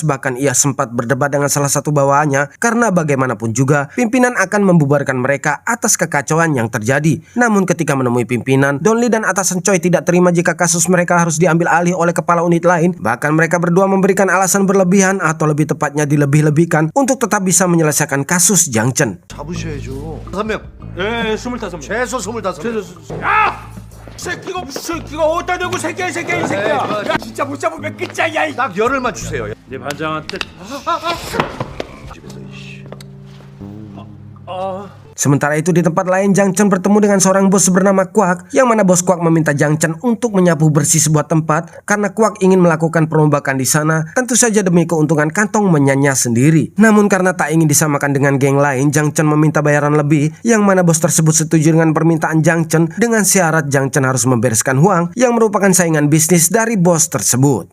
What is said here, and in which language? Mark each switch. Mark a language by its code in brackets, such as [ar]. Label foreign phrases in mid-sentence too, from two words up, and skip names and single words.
[id] Bahkan ia sempat berdebat dengan salah satu bawahannya karena bagaimanapun juga pimpinan akan membubarkan mereka atas kekacauan yang terjadi. Namun ketika menemui pimpinan, Donli dan atasan Choi tidak terima jika kasus mereka harus diambil alih oleh kepala unit lain. Bahkan mereka berdua memberikan alasan berlebihan atau lebih tepatnya dilebih-lebihkan untuk tetap bisa menyelesaikan kasus Jang Chen. [ko] 잡으셔야죠. 5명. 예, 25명. 최소 25명. 새끼가 무슨 새끼가 어디다 대고 새끼야 이 새끼야. 야, 진짜 못 잡으면 끝장이야. 딱 열흘만 주세요. 네 반장한테. 집에서 이씨. [id] Sementara itu di tempat lain, Jang Chen bertemu dengan seorang bos bernama Kwak, yang mana bos Kwak meminta Jang Chen untuk menyapu bersih sebuah tempat karena Kwak ingin melakukan perombakan di sana, tentu saja demi keuntungan kantong menyanya sendiri. Namun karena tak ingin disamakan dengan geng lain, Jang Chen meminta bayaran lebih, yang mana bos tersebut setuju dengan permintaan Jang Chen dengan syarat Jang Chen harus membereskan Huang yang merupakan saingan bisnis dari bos tersebut.